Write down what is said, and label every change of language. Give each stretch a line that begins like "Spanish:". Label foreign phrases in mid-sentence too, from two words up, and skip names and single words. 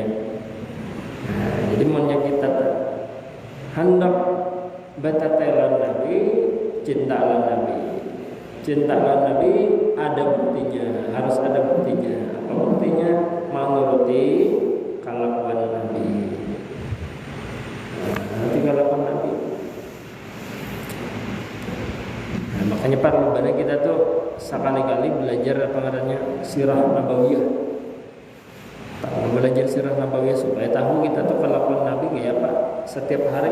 Indonesian: Nah, jadi maunya kita hendak batatailan Nabi, cinta lawan Nabi. Cinta lawan Nabi ada buktinya, harus ada buktinya. Apa buktinya? Menuruti kelakuan Nabi. Nanti kelakuan Nabi. Nah, makanya perlu banget kita tuh sekali-kali belajar apa namanya sirah nabawiyah. Belajar sirah nabawiyah supaya tahu kita tuh kelakuan Nabi kayak apa setiap hari.